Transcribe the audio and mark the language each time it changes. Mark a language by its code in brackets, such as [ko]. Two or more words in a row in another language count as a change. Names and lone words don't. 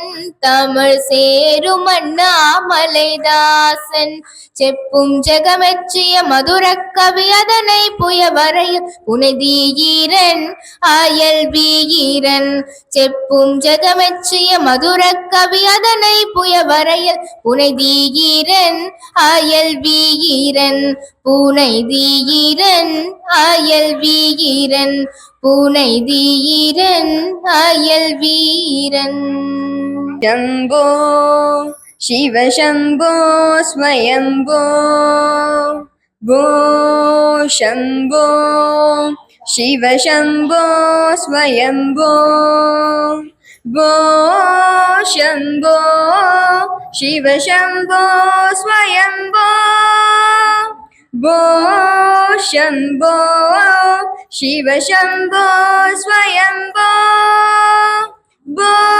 [ta] தமிழ் சேரும் அண்ணாமலைதாசன் செப்பும் ஜெகமெச்சிய மதுர கவி அதனை புயவரையில் புனைதீரன் அயல் வீரன் செப்பும் ஜெகமெச்சிய மதுர கவி அதனை புயவரையில் புனைதீரன் அயல் வீரன் புனைதீரன் அயல் வீரன் புனைதீரன் அயல் வீரன் [sa] शम्भो शिव शम्भो स्वयम्भो भो शम्भो शिव शम्भो स्वयम्भो भो शम्भो शिव शम्भो स्वयम्भो भो शम्भो शिव शम्भो स्वयम्भो भो